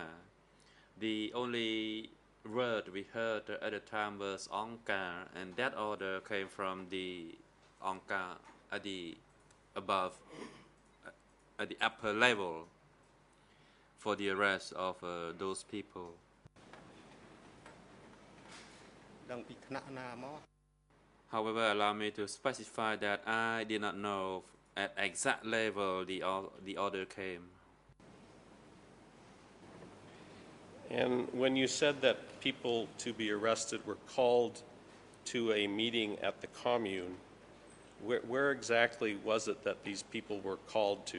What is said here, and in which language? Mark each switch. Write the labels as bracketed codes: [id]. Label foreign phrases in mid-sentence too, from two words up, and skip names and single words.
[en] The only word we heard at the time was Angka, and that order came from the Angka at the above, at the upper level for the arrest of those people. [km] ដឹងពីថ្នាក់ណាមក [en] However, allow me to specify that I did not know at exact level the order came. And when you said that people to be arrested were called to a meeting at the commune, where exactly was it that these people were called to?